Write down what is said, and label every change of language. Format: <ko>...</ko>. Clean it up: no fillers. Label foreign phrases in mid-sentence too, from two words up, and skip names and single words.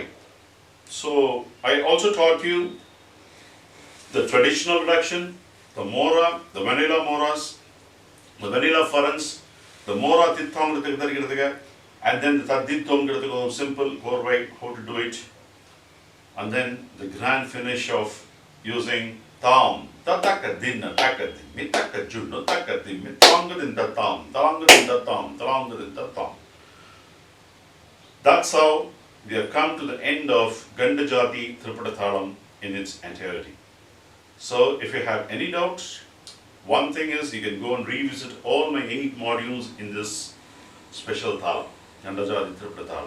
<en>So I also taught you the traditional reduction, the mora, the vanilla moras, the vanilla furrons, the mora titham, and then the tadithom, simple, go right, how to do it. And then the grand finish of using tam, tatakadinna, takadimi, takajunno, takadimi, talangadinda tam, talangadinda tam, talangadinda tam. That's how we have come to the end of Kanda Jathi Triputa Thalam in its entirety. So if you have any doubts, one thing is you can go and revisit all my 8 modules in this special Thalam, Kanda Jathi Triputa Thalam.</en>